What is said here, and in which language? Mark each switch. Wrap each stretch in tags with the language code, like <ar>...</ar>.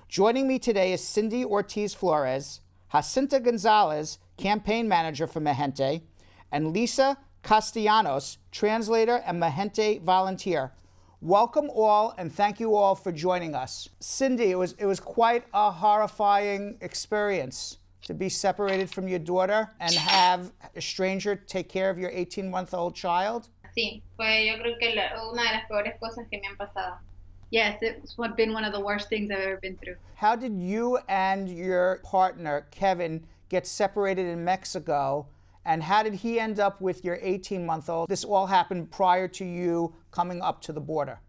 <en>Joining me today is Sindy Ortiz Flores, Jacinta Gonzalez, campaign manager for Mijente, and Lisa Castellanos, translator and Mijente volunteer. Welcome all, and thank you all for joining us. Sindy, it was quite a horrifying experience to be separated from your daughter and have a stranger take care of your 18-month-old child.</en> <es>Sí, fue yo creo que una de las peores cosas que me han pasado.</es> <en>Yes, it's been one of the worst things I've ever been through. How did you and your partner, Kevin, get separated in Mexico? And how did he end up with your 18-month-old? This all happened prior to you coming up to the border.</en>